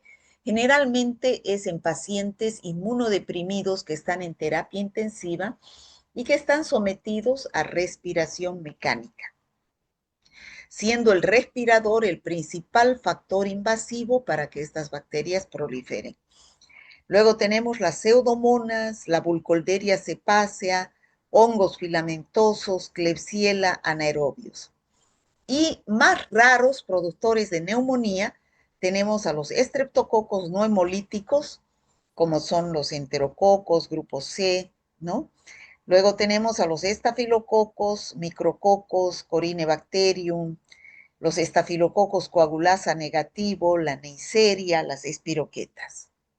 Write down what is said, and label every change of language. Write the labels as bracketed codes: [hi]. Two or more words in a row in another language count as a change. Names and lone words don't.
[es] Generalmente es en pacientes inmunodeprimidos que están en terapia intensiva y que están sometidos a respiración mecánica, siendo el respirador el principal factor invasivo para que estas bacterias proliferen. Luego tenemos las pseudomonas, la Burkholderia cepacia, hongos filamentosos, Klebsiella anaerobios. Y más raros productores de neumonía, tenemos a los estreptococos no hemolíticos, como son los enterococos, grupo C, ¿no? Luego tenemos a los estafilococos, micrococos, Corynebacterium, los estafilococos coagulasa negativo, la Neisseria, las espiroquetas.